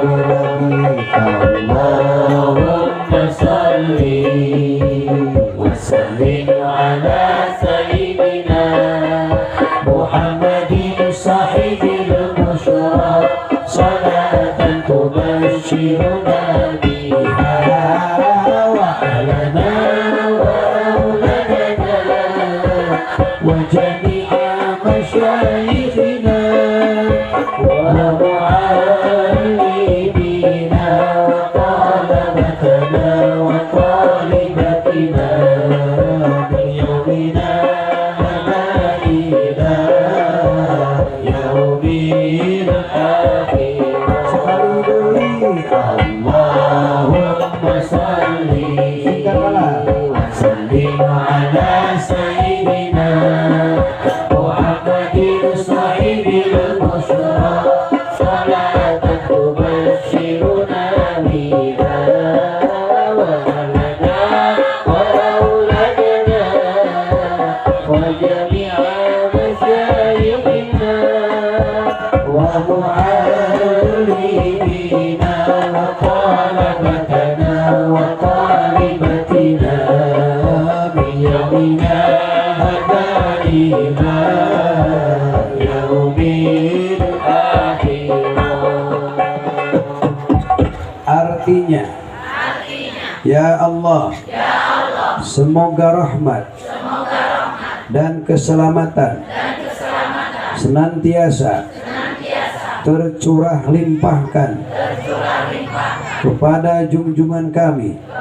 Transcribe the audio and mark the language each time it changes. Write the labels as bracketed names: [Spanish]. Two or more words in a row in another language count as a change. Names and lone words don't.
[Arabic] اللهم صل وسلم على سيدنا محمد صاحب البشرى صلاة تبشرنا بها وأهلنا وأولادنا وجميع مشايخنا و معلمينا وطلبتنا وطالباتنا بيومنا إلى يوم الآخرة. [Sundanese] Sekali deui [Arabic] اللهم صل وسلم على سيدنا محمد صاحب البشرى صلاة تبشرنا بها وأهلنا وأولادنا وجميع مشايخنا و معلمينا وطلبتنا وطالباتنا بيومنا إلى يوم الآخرة. [Indonesian] Artinya, [Arabic] يا الله, [Indonesian] semoga rahmat dan keselamatan senantiasa tercurah limpahkan kepada junjungan kami